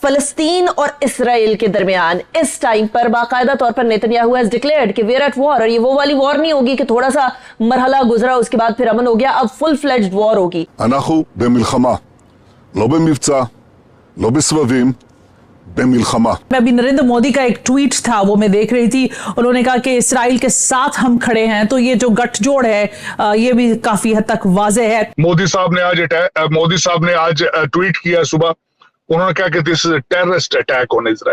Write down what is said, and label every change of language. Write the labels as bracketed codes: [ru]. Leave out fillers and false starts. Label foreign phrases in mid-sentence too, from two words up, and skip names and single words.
[ur] فلسطین اور اسرائیل کے درمیان اس ٹائم پر باقاعدہ طور پر نیتن یاہو [en] has declared [ur] کہ [en] we're at war, [ur] ، اور یہ وہ والی وار نہیں ہوگی کہ تھوڑا سا مرحلہ گزرا اس کے بعد پھر امن ہو گیا، اب [en] full fledged war [ur] ہوگی. [he] אנחנו במלחמה, לא במבצע, לא בסבבים, במלחמה। [ur] میں ابھی نریندر مودی کا ایک ٹویٹ تھا وہ میں دیکھ رہی تھی، انہوں نے کہا کہ اسرائیل کے ساتھ ہم کھڑے ہیں، تو یہ جو گٹھ جوڑ ہے یہ بھی کافی حد تک واضح ہے. مودی صاحب نے آج ٹویٹ کیا صبح، انہوں نے کہا کہ [en] this is a terrorist attack on Israel.